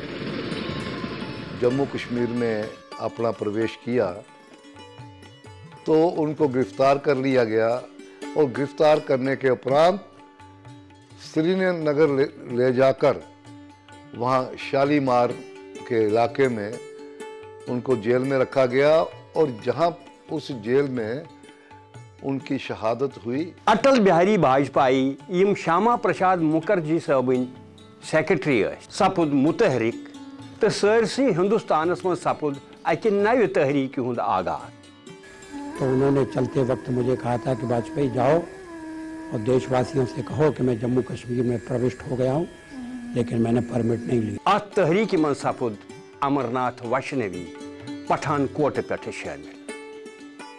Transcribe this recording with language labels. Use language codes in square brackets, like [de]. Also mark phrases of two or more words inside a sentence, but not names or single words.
[hi] जम्मू कश्मीर में अपना प्रवेश किया तो उनको गिरफ्तार कर लिया गया और गिरफ्तार करने के उपरांत श्रीनगर ले जाकर वहाँ शालीमार के इलाके में उनको जेल में रखा गया और जहाँ उस जेल में उनकी शहादत हुई। [ks] अटल बिहारी वाजपेयी यम श्यामा प्रसाद मुखर्जी साहबिन सेक्रेटरी सपुद मुतहरिक तो सरसी हिंदुस्तान में सपुद अकि नव तहरीक हुंद आगाज। [hi] तो उन्होंने चलते वक्त मुझे कहा था कि वाजपेयी जाओ और देशवासियों से कहो कि मैं जम्मू कश्मीर में प्रविष्ट हो गया हूँ, लेकिन मैंने परमिट नहीं ली। [ks] अत तहरीक मन सपुद अमरनाथ वैष्णवी पठानकोट पे शामिल।